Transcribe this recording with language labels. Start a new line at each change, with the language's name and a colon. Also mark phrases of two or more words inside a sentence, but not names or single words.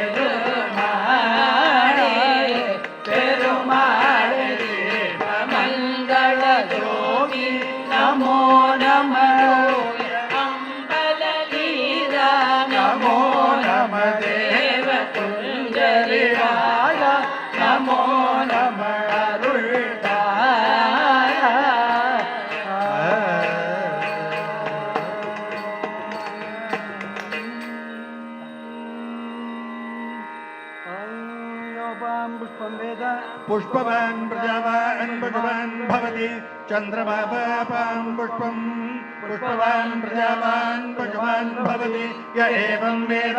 Tamil: பெருமாளே மங்கள ஜோதி நமோ நம அம்பல லீலா நமோ நம தேவ குஞ்சரி ராஜா நமோ நம அருள்
Sanskrit: पुष्पं वेद पुष्पवान् प्रजावान् भगवान् भवति चन्द्रमा पापां पुष्पं पुष्पवान् प्रजावान् भगवान् भवति य एवं वेद